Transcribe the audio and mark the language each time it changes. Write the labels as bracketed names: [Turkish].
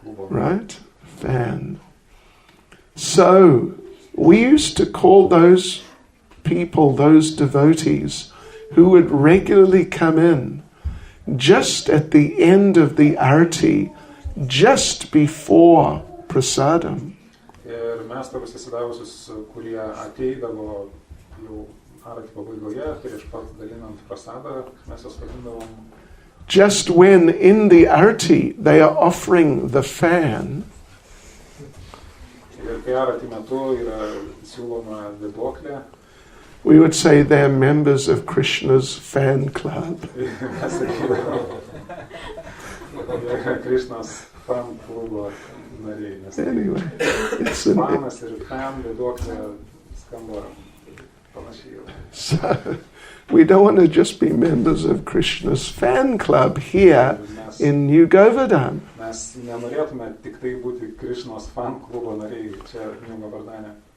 [English] Right? Fan. So, we used to call those people, those devotees, who would regularly come in just at the end of the arti, just before prasadam. [Lithuanian] Ir mes tokius įsidavusius, kurie ateidavo jau arati pabaigoje, prieš pat dalinant prasadą, mes jas vadindavom. [English] Just when in the arti they are offering the fan, [Lithuanian] ir kai arati metu yra siūloma vėduoklė, [English] we would say they're members of Krishna's fan club. [Lithuanian] mes sakydavom, [English] Krishna's fan [Lithuanian] klubo nariai. [English] Anyway, it's [Lithuanian] fanas ir fan vėduoklė skamba panašiai. [English] So, we don't want to just be members of Krishna's fan club here in New Govardhan. [Lithuanian] Mes nenorėtume tik tai būti Krishnos fan klubo nariai čia New Govardhane.